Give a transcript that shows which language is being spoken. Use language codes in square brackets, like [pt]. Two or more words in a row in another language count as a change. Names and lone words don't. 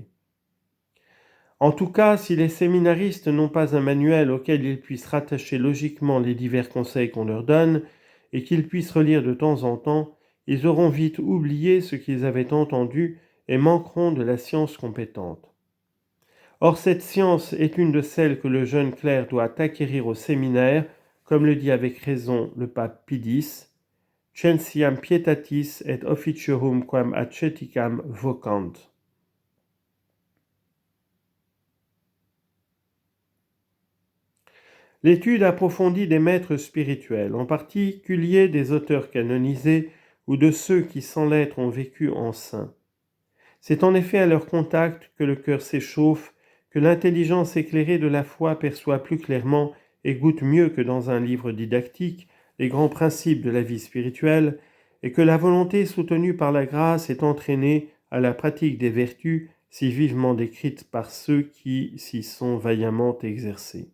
[fr] En tout cas, si les séminaristes n'ont pas un manuel auquel ils puissent rattacher logiquement les divers conseils qu'on leur donne, et qu'ils puissent relire de temps en temps, ils auront vite oublié ce qu'ils avaient entendu et manqueront de la science compétente. Or, cette science est une de celles que le jeune clerc doit acquérir au séminaire, comme le dit avec raison le pape Pie X, [la] Centiam pietatis et officiorum quam asceticam vocant. [fr] L'étude approfondie des maîtres spirituels, en particulier des auteurs canonisés ou de ceux qui sans l'être ont vécu en saints. C'est en effet à leur contact que le cœur s'échauffe, que l'intelligence éclairée de la foi perçoit plus clairement et goûte mieux que dans un livre didactique les grands principes de la vie spirituelle, et que la volonté soutenue par la grâce est entraînée à la pratique des vertus si vivement décrites par ceux qui s'y sont vaillamment exercés.